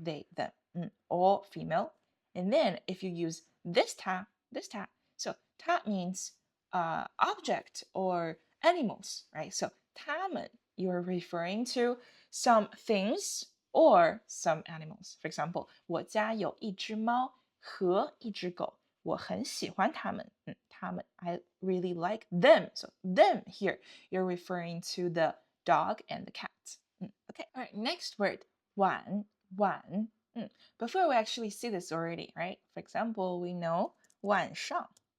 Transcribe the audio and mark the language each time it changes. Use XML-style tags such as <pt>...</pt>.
<en>They, them, all female. And then if you use this 他, so 他 means object or animals, right? So 他们 you're referring to some things or some animals.</en> <zh>For example, 我家有一只猫和一只狗。我很喜欢他们，他们</zh> <en>I really like them. So them here, you're referring to the dog and the cat. Okay, all right, next word, 晚.Before we actually see this already, right? For example, we know 晚上.</en>